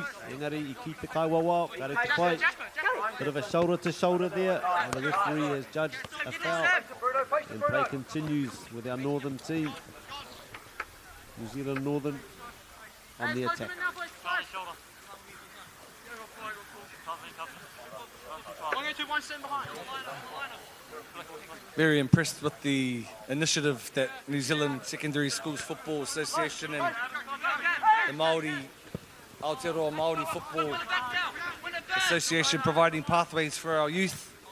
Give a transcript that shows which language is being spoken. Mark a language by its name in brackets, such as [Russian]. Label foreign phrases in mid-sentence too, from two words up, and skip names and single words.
[Māori] Engari I ki te kaiwawao, kare te pai. [English] Bit of a shoulder to shoulder there, and the referee has judged a foul. And play continues with our Northern team. New Zealand Northern on the attack. Very impressed with the initiative that New Zealand Secondary Schools Football Association and the Māori, Aotearoa Māori Football Association providing pathways for our youth.